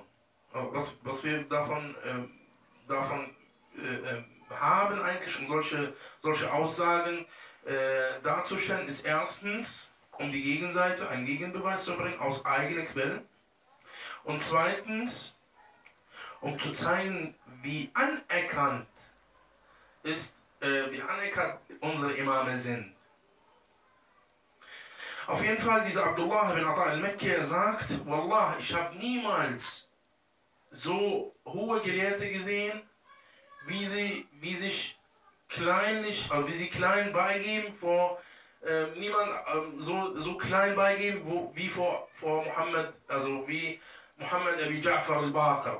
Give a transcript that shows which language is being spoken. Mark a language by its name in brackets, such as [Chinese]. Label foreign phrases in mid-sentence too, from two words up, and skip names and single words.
[German] Was wir davon haben eigentlich, um solche Aussagen darzustellen, ist erstens, um die Gegenseite einen Gegenbeweis zu bringen aus eigenen Quellen, und zweitens, um zu zeigen, wie anerkannt unsere Imame sind. Auf jeden Fall, dieser Abdullah ibn Ata al-Makki sagt, Wallah, ich habe niemals so hohe Gelehrte gesehen, wie sie klein beigeben vor niemand so klein beigeben wie vor Muhammad, also wie Muhammad Abi Ja'far al-Baqir.